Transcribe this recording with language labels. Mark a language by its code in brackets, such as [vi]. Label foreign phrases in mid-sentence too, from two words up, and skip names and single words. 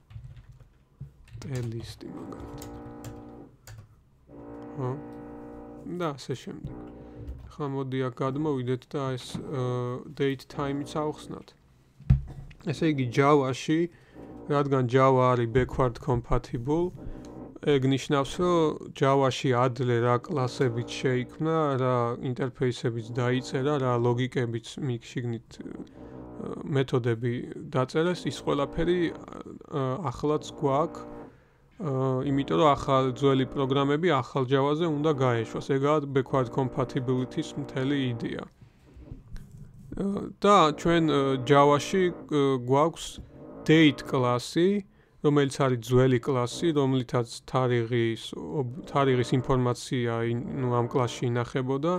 [ka] ლისტი მაგალითად. ხო? და ასე შემდეგ. ხა მოდი აქ გადმოვიდეთ და ეს [en] date time- [ka] იც ავხსნათ. ესე იგი Java-ში, რადგან Java არის [en] backward compatible, [ka] ეგ ნიშნავს, რომ Java-ში ადლე რა კლასებიც შეიქმნა, რა ინტერფეისებიც დაიწერა, რა ლოგიკებიც შიგნით მეთოდები დაწერეს, ის ყველაფერი ახლაც გვაქვს. იმიტომ რომ ახალ ძველი პროგრამები ახალ Java-ზე უნდა გაეშვას. ეგაა [en] backward compatibility- [ka] ის მთელი იდეა. და ჩვენ Java-ში გვაქვს date კლასი, რომელიც არის ძველი კლასი, რომლითაც თარიღის ინფორმაცია ამ კლასში ინახებოდა.